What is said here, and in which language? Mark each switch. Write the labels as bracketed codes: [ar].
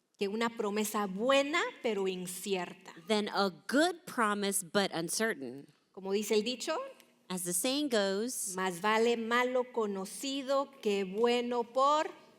[es] que una promesa buena pero incierta. [en] than a good promise but uncertain. [es] Como dice el dicho, [en] As the saying goes, [es] más vale malo conocido que bueno por...